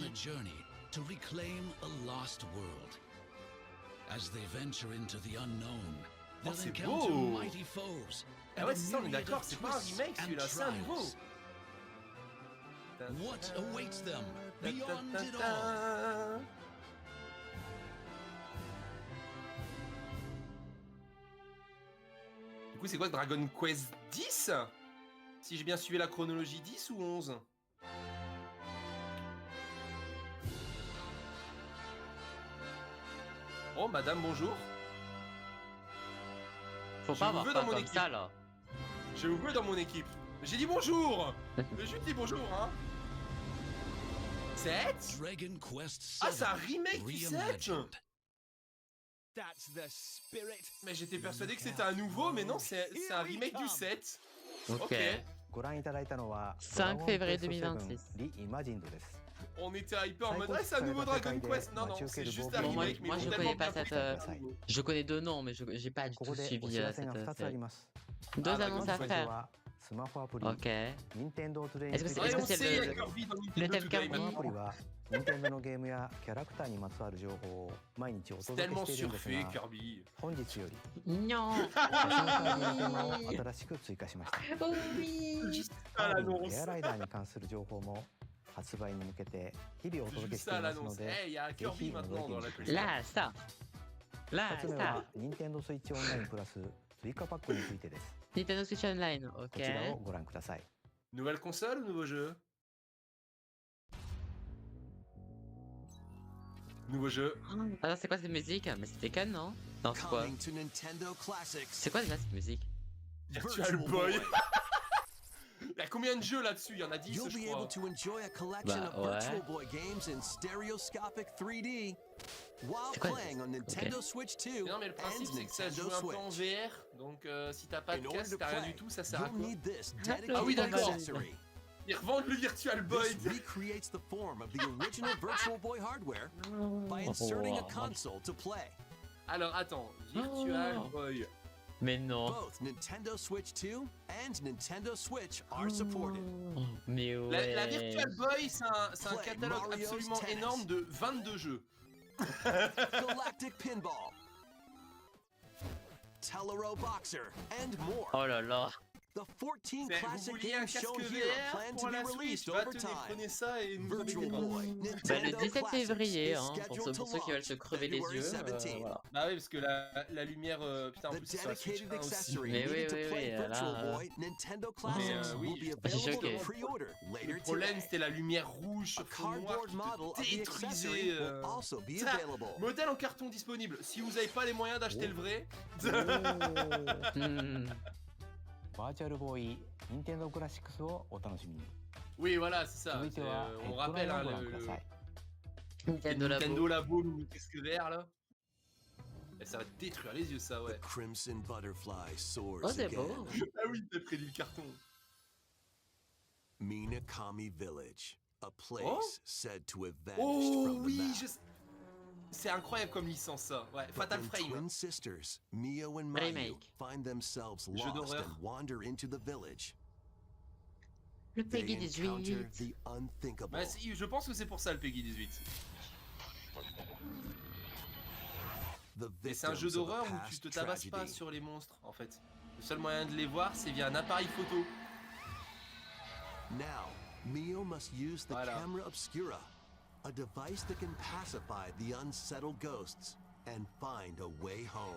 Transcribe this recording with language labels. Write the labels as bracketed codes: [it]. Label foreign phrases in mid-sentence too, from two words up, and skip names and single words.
[en] a journey to reclaim a lost world. As they venture into the unknown, Oh, they'll [fr] c'est [en] encounter [fr] beau! [en] mighty foes. [fr] Ah [en] and [fr] ouais, [en] a [fr] c'est ça, on est [en] myriad [fr] d'accord, [en] of [fr] c'est pas un [en] twists [fr] remake [en] and [fr] celui-là, c'est un nouveau. [en] trials. What awaits them beyond it all? [fr] Du coup, c'est quoi Dragon Quest 10? Si j'ai bien suivi la chronologie, 10 ou 11? Oh, madame, bonjour. Faut Je pas vous avoir veux peur dans mon comme équipe. ça là. Je vous veux dans mon équipe. J'ai dit bonjour. J'ai juste dit bonjour, hein. 7? [en] Dragon Quest [fr] Ah, c'est un [en] 7 [fr] remake du 7? [en] reimagined. That's the spirit. [fr] Mais j'étais persuadé que c'était un nouveau, mais non, c'est un remake du 7. Ok. [ja] ご覧いただいたのは [fr] 5 février 2026. [ja] Reimagined です。 [fr] On était hypé en mode, ouais, c'est un nouveau Dragon Quest. Non, non, c'est juste un Bon, moi, remake, mais moi, ils je ont connais tellement pas bien cette. fait que c'est un nouveau. Je connais deux noms, mais j'ai pas du [ja] こ [fr] tout [ja] こでお [fr] suivi [ja] 知らせが [fr] cette [ja] 2つあり [fr] série. [ja] ます。 [fr] Deux Ah, annonces à [ja] まず [fr] faire. [ja] はスマホアプリ [fr] Ok. [ja] Nintendo Today [fr] Est-ce que c'est- Ouais, est-ce que on c'est sait, il y a le- Kirby dans le Nintendo thème Today Kirby [ja] このアプリ [fr] maintenant. [ja] は Nintendo のゲームやキャラクターにまつわる情報を毎日お [fr] C'est [ja] 届け [fr] tellement [ja] しているんです [fr] surfait, [ja] が [fr] Kirby. [ja] 本日より [fr] Non. [ja] 写真カードのテーマを新しく追加しました [fr] Juste [ja] カ [fr] à [ja] ービィの [fr] l'annonce. [ja] エアライダーに関する情報も発売に向けて日々お届け [fr] Juste [ja] して [fr] ça [ja] い [fr] à [ja] ますの [fr] l'annonce. [ja] で [fr] Eh, il y a un [ja] ぜ [fr] Kirby [ja] ひ覗い [fr] maintenant [ja] て [fr] dans [ja] み [fr] la [ja] てください [fr] Là, ça. Là, [ja] 2つ目 [fr] ça. [ja] は Nintendo Switch オンラインプラス追加パックについてです [fr] Nintendo Switch Online. [ja] こ [fr] Ok. [ja] ちらをご覧ください [fr] Nouvelle console ou nouveau jeu? Nouveau jeu. Attends, c'est quoi cette musique? Mais c'était Tekken, non? Non, c'est quoi? [en] Coming to Nintendo Classics. [fr] C'est quoi déjà cette musique? Virtual Boy. Il y a combien de jeux là-dessus? Il y en a 10, [en] You'll [fr] je [en] be [fr] crois. [en] able to enjoy a collection [fr] Bah, [en] of [fr] ouais. [en] Virtual Boy games in stereoscopic 3D while [fr] C'est quoi, [en] playing on Nintendo Switch 2 [fr] Mais non, mais le principe, [en] and [fr] c'est que ça se joue [en] Nintendo [fr] un peu en [en] Switch. [fr] VR. Donc, si t'as pas de [en] In order [fr] casque, [en] to [fr] t'as rien [en] play, [fr] du tout, ça sert à [en] you'll [fr] quoi? [en] need this [fr] Ah oui, [en] dedicated [fr] d'accord. [en] accessory. [fr] Ils revendent le Virtual Boy. [en] This recreates the form of the original Virtual Boy hardware by inserting a console to play. [fr] Alors, attends. Virtual Oh. Boy. Mais non. [en] Both Nintendo Switch 2 and Nintendo Switch are supported. [fr] Mais La ouais. Virtual Boy, c'est un [en] Play [fr] catalogue [en] Mario's [fr] absolument [en] Tennis. [fr] énorme de 22 jeux. [en] Galactic Pinball, Telero Boxer, and more. [fr] Oh là là. [en] The 14 [fr] Vous [en] classic [fr] vouliez un [en] games shown [fr] casque [en] here [fr] VR [en] plan to [fr] pour [en] be [fr] la [en] released [fr] Switch? Bah, [en] over [fr] tenez, [en] time. [fr] prenez ça et nous [en] Virtual [fr] embêtez pas. [en] Boy [fr] Bah, le [en] Nintendo [fr] 17 [en] Classics [fr] février, [en] is [fr] hein, pour [en] scheduled to [fr] ceux qui veulent se [en] launch [fr] crever les [en] February [fr] yeux. [en] 17th. [fr] Voilà. Bah oui, parce que la lumière, putain, en [en] The [fr] plus c'est sur la Switch [en] dedicated [fr] 1 aussi. [en] accessory [fr] Mais oui, [en] needed to [fr] oui, [en] play [fr] oui, [en] Virtual [fr] là, [en] Boy Nintendo Classics [fr] oui, [en] will be [fr] je suis [en] available [fr] choqué. [en] to pre-order later [fr] Le problème, [en] today. [fr] c'était la lumière rouge [en] A [fr] sur fond noir [en] cardboard [fr] qui [en] model of [fr] te [en] the accessory [fr] détruisait. [en] will also be [fr] Ça, [en] available. [fr] modèle en carton disponible. Si vous n'avez pas les moyens d'acheter le vrai, Hmm. [ja] バーチャルボーイ Nintendo クラシックスをお楽しみに [fr] oui, voilà, c'est ça. [ja] 続いては [fr] On [ja] ド [fr] rappelle [ja] ライ [fr] hein, [ja] をご覧ください [fr] Nintendo Labo. Nintendo Labo, le casque vert là. Et ça va te détruire les yeux, ça, [en] The [fr] ouais. [en] Crimson Butterfly soars [fr] Oh, c'est [en] again. [fr] beau. Ah oui, t'as prédit le carton. [en] Minakami Village, a place [fr] Oh. [en] said to have vanished [fr] Oh [en] from the [fr] oui, [en] map. [fr] c'est incroyable comme licence, ça. Ouais, [en] But [fr] Fatal [en] when [fr] Frame. [en] twin sisters, Mio and Mayu, [fr] Remake. [en] find themselves [fr] Jeu [en] lost [fr] d'horreur. [en] and wander into the village, [fr] Le [en] they [fr] Peggy [en] encounter [fr] 18. [en] the unthinkable. [fr] Bah, si, je pense que c'est pour ça le Peggy 18. [en] The [fr] Mais c'est un jeu [en] victims of a [fr] d'horreur où tu [en] past [fr] te tabasses pas [en] tragedy. [fr] sur les monstres, en fait. Le seul moyen de les voir, c'est via un appareil photo. [en] Now, Mio must use the [fr] Voilà. [en] camera obscura, a device that can pacify the unsettled ghosts and find a way home.